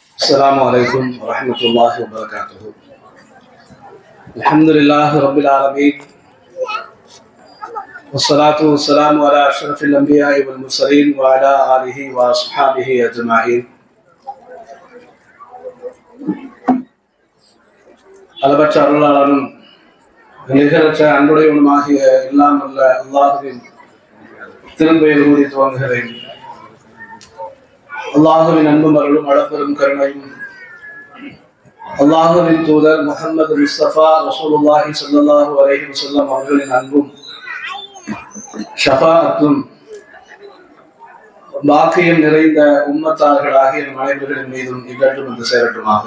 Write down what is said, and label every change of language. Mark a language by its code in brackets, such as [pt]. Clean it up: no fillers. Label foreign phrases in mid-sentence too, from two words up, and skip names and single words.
[ar] السلام عليكم ورحمة الله وبركاته. الحمد لله رب العالمين والصلاة والسلام على أشرف الأنبياء والمرسلين وعلى آله وأصحابه أجمعين. [ta] அளவற்ற அருளாளனும் நிகரற்ற அன்புடையவனுமாகிய எல்லாம் அல்ல அல்லாஹுவின் திருப்பெயர் கூறி துவங்குகிறேன். அல்லாஹுவின் அன்பும் அருளும் அளப்பெரும் கருணையும் அல்லாஹுவின் தூதர் முஹம்மது முஸ்தபா [ar] رسول الله صلى الله عليه وسلم [ta] அவர்களின் அன்பும் ஷஃபாஅத்தும் பாக்கியம் நிறைந்த உம்மத்தார்களாகிய அனைவர்களின் மீதும் இகற்றும் வந்து சேரட்டுமாக.